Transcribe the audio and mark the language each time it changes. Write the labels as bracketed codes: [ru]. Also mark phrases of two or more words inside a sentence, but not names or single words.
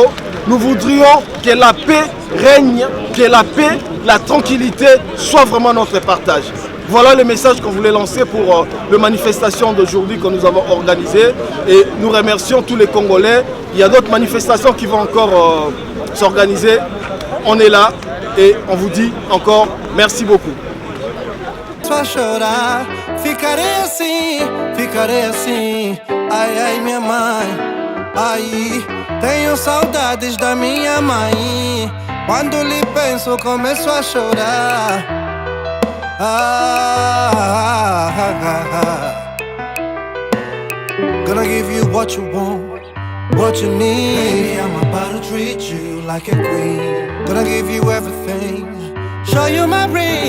[fr] Nous voudrions que la paix règne, que la paix, la tranquillité soit vraiment notre partage. Voilà le message qu'on voulait lancer pour la manifestation d'aujourd'hui que nous avons organisée. Et nous remercions tous les Congolais. Il y a d'autres manifestations qui vont encore s'organiser. On est là et on vous dit encore merci beaucoup. [pt] Só chorar, ficarei assim, ai ai minha mãe, ai, tenho saudades da minha mãe, quando lhe penso começo a chorar, [en] Gonna give you what you want, what you need, baby, I'm about to treat you like a queen, gonna give you everything, show you my ring.